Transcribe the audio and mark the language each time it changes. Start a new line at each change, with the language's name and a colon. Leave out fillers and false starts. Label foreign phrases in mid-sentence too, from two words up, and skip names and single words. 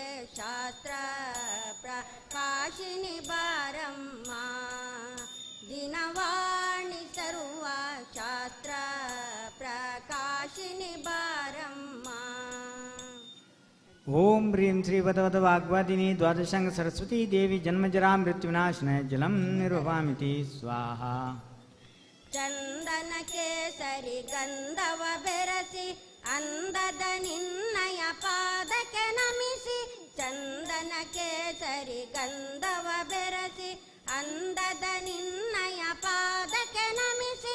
Kannada: ಶಾಸ್ತ್ರ ಪ್ರಕಾಶಿನಿ ಬಾರಮ್ಮ, ದಿನವಾಣಿ ಸರ್ವ ಶಾಸ್ತ್ರ ಪ್ರಕಾಶಿನಿ ಬಾರಮ್ಮ.
Sanskrit: ಓಂ ಹ್ರೀಂ ಶ್ರೀ ವದವದ ವಾಗ್ವಾದಿನಿ ದ್ವಾದಶಾಂಗ ಸರಸ್ವತಿ ದೇವಿ ಜನ್ಮಜರಾ ಮೃತ್ಯುವಿನಾಶನಾಯ ಜಲಂ ನಿರ್ವಹಾಮಿತಿ ಸ್ವಾಹ.
Kannada: ಚಂದನ ಕೇಸರಿ ಗಂಧವ ಬೆರಸಿ, ಅಂದದ ನಿನ್ನಯ ಪಾದಕ್ಕೆ ನಮಿಸಿ. ಚಂದನ ಕೇಸರಿ ಗಂಧವ ಬೆರಸಿ, ಅಂದದ ನಿನ್ನಯ ಪಾದಕ್ಕೆ ನಮಿಸಿ.